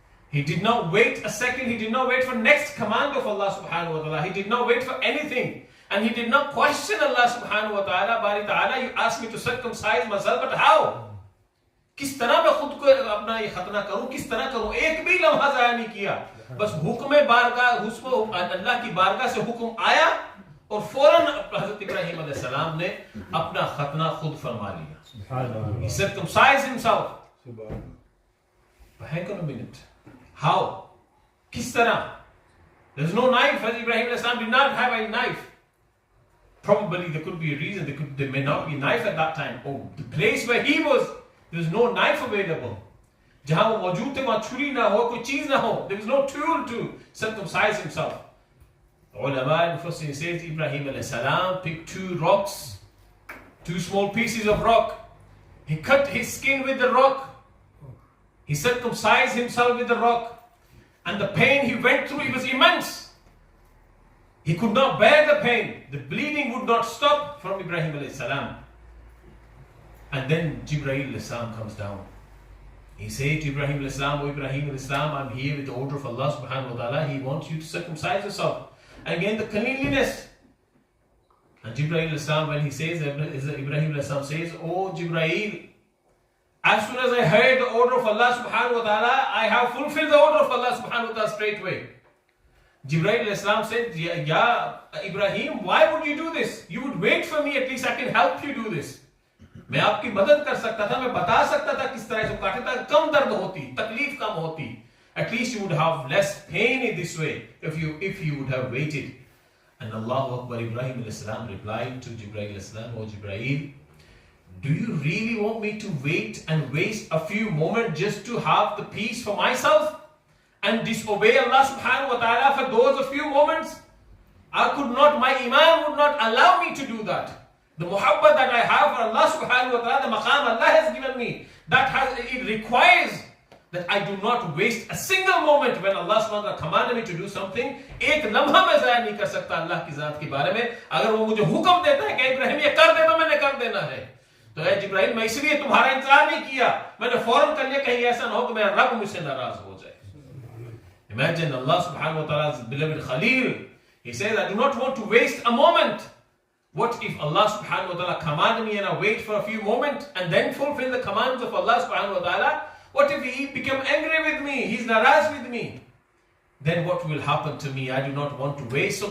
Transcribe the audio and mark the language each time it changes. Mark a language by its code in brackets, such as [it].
[en] He did not wait a second. He did not wait for next command of Allah subhanahu wa ta'ala. He did not wait for anything. And he did not question Allah subhanahu wa ta'ala. Bari ta'ala, you asked me to circumcise myself, but how? [hi] किस तरह मैं खुद को अपना ये खतना करूं, किस तरह करूं? एक भी लम्हा ज़ाया नहीं किया. बस हुक्म बारगाह, अल्लाह की बारगाह से हुक्म आया और फौरन हज़रत इब्राहिम अलैहि सलाम ने अपना खतना खुद फरमा लिया. [en] He circumcised himself. But hang on a minute. How? [hi] किस तरह? [en] There's no knife. Hazrat Ibrahim alayhi salam did not have a knife. Probably there could be a reason. There may not be a knife at that time. Oh, the place where he was, there was no knife available. [hi] जहां वो मौजूद थे वहां छुरी ना हो, कोई चीज ना हो. [en] There was no tool to circumcise himself. Ulama Mufassir says Ibrahim alayhi salam picked 2 rocks, 2 small pieces of rock. He cut his skin with the rock. He circumcised himself with the rock. And the pain he went through, it was immense. He could not bear the pain. The bleeding would not stop from Ibrahim alayhi salam. And then Jibreel alayhi salam comes down. He said to Ibrahim alayhi salam, "O Ibrahim alayhi salam, I'm here with the order of Allah subhanahu wa ta'ala. He wants you to circumcise yourself and gain the cleanliness." And Jibreel alayhi salam, when he says, Ibrahim alayhi salam says, "O Jibreel, as soon as I heard the order of Allah subhanahu wa ta'ala, I have fulfilled the order of Allah subhanahu wa ta'ala straight away." Jibreel alayhi salam said, "Ya Ibrahim, why would you do this? You would wait for me, at least I can help you do this." [hi] मैं आपकी मदद कर सकता था, मैं बता सकता था किस तरह से काटे था, कम दर्द होती, तकलीफ कम होती. [en] At least you would have less pain in this way if you would have waited. And Allahu Akbar, Ibrahim alayhi salam replied to Jibreel alayhi salam, "O Jibreel, do you really want me to wait and waste a few moments just to have the peace for myself and disobey Allah subhanahu wa ta'ala for those a few moments? I could not, my iman would not allow me to do that. The muhabbat that I have for Allah subhanahu wa ta'ala, the maqam Allah has given me, it requires that I do not waste a single moment when Allah subhanahu wa ta'ala commanded me to do something. [hi] एक लम्हा मैं ज़ाया नहीं कर सकता अल्लाह की ज़ात के बारे में. अगर वो मुझे हुक्म देता है कि इब्राहिम ये कर दे तो मैंने कर देना है. तो ऐ जिब्राइल, मैं इसलिए तुम्हारा इंतजार नहीं किया, मैंने फौरन कर लिया, कहीं ऐसा ना हो कि मेरा रब मुझसे नाराज हो जाए. [en] Imagine Allah subhanahu wa ta'ala's beloved Khalil. He says, "I do not want to waste a moment." What if Allah subhanahu wa ta'ala commanded me and I wait for a few moments and then fulfill the commands of Allah subhanahu wa ta'ala? What if he become angry with me? He's naraz with me. Then what will happen to me? I do not want to waste.